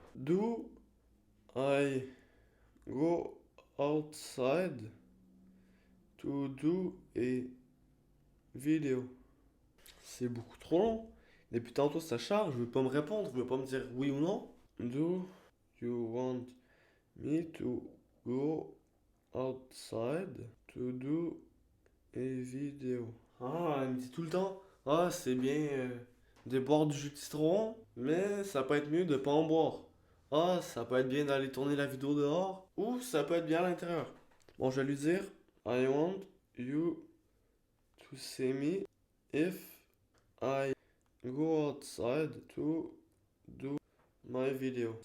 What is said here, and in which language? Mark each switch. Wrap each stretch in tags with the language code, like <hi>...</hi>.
<en>Do I go outside to do a video?</en> <fr>C'est beaucoup trop long. Depuis tantôt ça charge, je veux pas me répondre, je veux pas me dire oui ou non.</fr> <en>Do you want me to go outside to do a video?</en> <fr>Ah, elle me dit tout le temps. Ah, c'est bien de boire du jus de citron, mais ça peut être mieux de pas en boire. Ah, ça peut être bien d'aller tourner la vidéo dehors, ou ça peut être bien à l'intérieur. Bon, je vais lui dire,</fr> <en>I want you to see me if I go outside to do my video.</en>